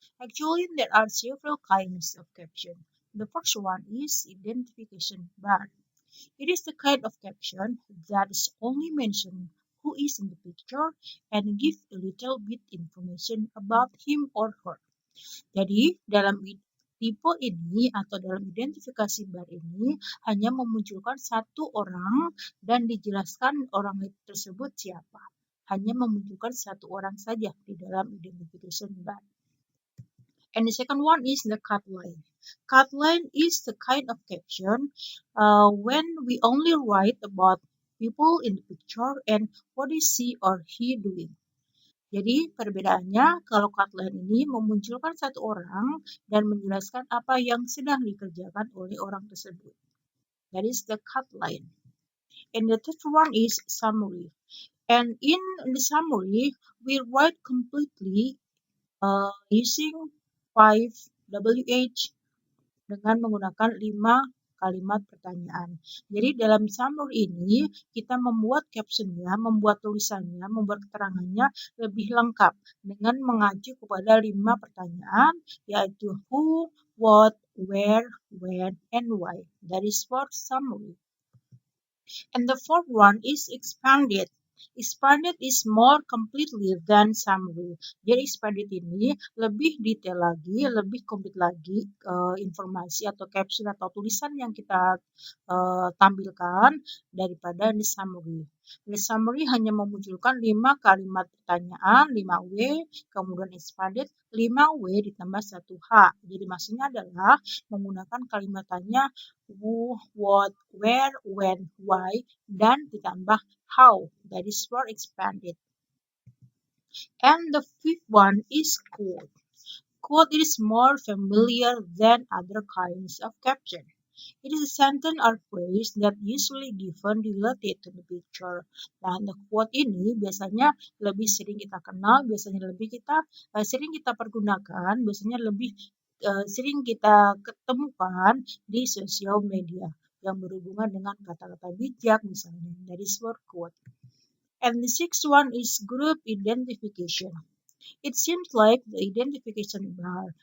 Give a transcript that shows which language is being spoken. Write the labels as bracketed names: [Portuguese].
[English] Actually, there are several kinds of caption. The first one is identification bar. It is the kind of caption that is only mention who is in the picture and give a little bit information about him or her. [Indonesian] Jadi, dalam tipe ini atau dalam identifikasi bar ini hanya memunculkan satu orang dan dijelaskan orang tersebut siapa. Hanya memunculkan satu orang saja di dalam identification bar. [English] And the second one is the cut line. Cut line is the kind of caption when we only write about people in the picture and what is she or he doing. [Indonesian] Jadi perbedaannya kalau cut line ini memunculkan satu orang dan menjelaskan apa yang sedang dikerjakan oleh orang tersebut. [English] That is the cut line. And the third one is summary. And in the summary, we write completely using 5WH [Indonesian] dengan menggunakan 5 kalimat pertanyaan. Jadi dalam summary ini kita membuat captionnya, membuat tulisannya, membuat keterangannya lebih lengkap dengan mengacu kepada 5 pertanyaan yaitu [English] who, what, where, when, and why. That is for summary. And the fourth one is expanded. Expanded is more completely than summary. [Indonesian] Jadi expanded ini lebih detail lagi, lebih komplit lagi informasi atau caption atau tulisan yang kita tampilkan daripada the summary. The summary hanya memunculkan 5 kalimat pertanyaan, 5W, kemudian expanded 5W ditambah 1H. Jadi maksudnya adalah menggunakan kalimat tanya [English] who, what, where, when, why, [Indonesian] dan ditambah how. [English] That is for expanded. And the fifth one is quote. Quote is more familiar than other kinds of caption. It is a sentence or phrase that usually given related to the picture. [Indonesian] Nah, the quote ini biasanya lebih sering kita kenal, biasanya lebih sering kita pergunakan, biasanya lebih sering kita ketemukan di sosial media yang berhubungan dengan kata-kata bijak misalnya. [English] That is word quote. And the sixth one is group identification. It seems like the identification bar.